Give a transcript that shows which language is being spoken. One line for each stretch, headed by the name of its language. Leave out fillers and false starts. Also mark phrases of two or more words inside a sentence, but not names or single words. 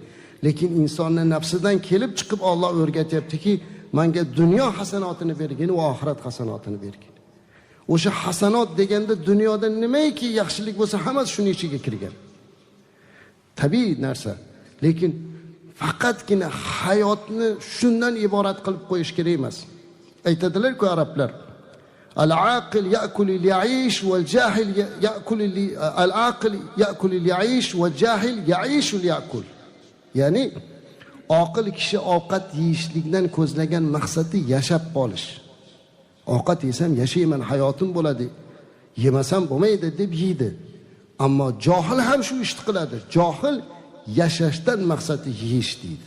Uzbek: Lekin insonning nafsidan kelib chiqib Alloh o'rgatyaptiki, menga dunyo hasanotini bergin va oxirat hasanotini bergin. O'sha hasanot deganda dunyoda nimaiki yaxshilik bo'lsa, hammasi shuning ichiga kirgan. Tabiiy narsa. Lekin faqatgina hayotni shundan iborat qilib qo'yish kerak emas. Aytadilar-ku arablar,
Arabic: العاقل يأكل ليعيش والجاهل يأكل العاقل يأكل ليعيش والجاهل يعيش ليأكل.
Uzbek: Ya'ni aqil kishi ovqat yeyishlikdan ko'zlagan maqsadi yashab qolish. Ovqat yesam yashayman, hayotim bo'ladi. Yemasam bo'lmaydi deb yeydi. Ammo johil ham shu ishni qiladi. Johil yashashdan maqsadi yeyish deydi.